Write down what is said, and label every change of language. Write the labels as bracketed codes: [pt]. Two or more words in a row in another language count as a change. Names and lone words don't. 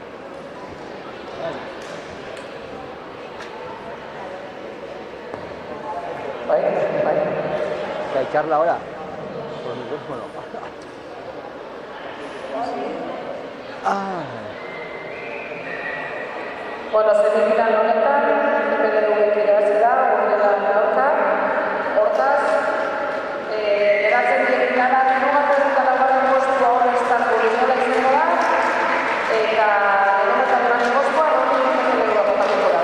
[es] Vale. ¿Que hay charla ahora? Por el micrófono. [eu] Bueno, semifinal honetan, PNV irabazi da, Guinea aurka. Hortaz, geratzen dien finala hirugarren eta laugarren postua All-Star Urinola izango da, eta lehenengo eta bigarren postua PNV botatuko da.